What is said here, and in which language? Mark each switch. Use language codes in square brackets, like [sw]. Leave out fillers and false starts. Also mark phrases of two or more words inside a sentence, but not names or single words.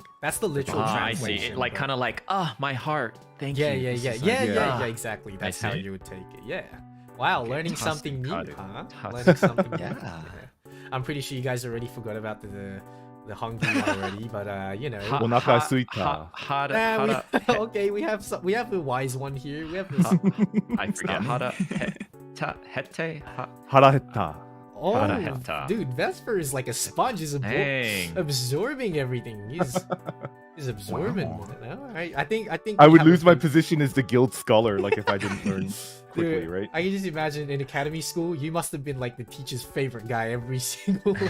[en] that's the literal I see. translation. It, like but- kind of like my heart. Thank Yeah, you. yeah, This yeah, is yeah, like- yeah, Ah. exactly. That's how see. you would take it. Yeah. Wow, Okay, learning something new, tasukaru. huh? Tasukaru. Learning something new. Yeah. I'm pretty sure you guys already forgot about the hungry already, but you know. Ha- Onaka ha- suita. ha- hara- Nah, hara- okay, we have a wise one here. We have this. I forget. [ja] Hara hete. [en] Haraheta. Oh, Haraheta. dude, Vesper is like a sponge. He's Dang. absorbing everything. He's absorbing. Wow. it. All right, I think. I we would have a lose my few- position as the guild scholar, like if I didn't learn quickly, Dude, right? I can just imagine in academy school, you must have been like the teacher's favorite guy every single.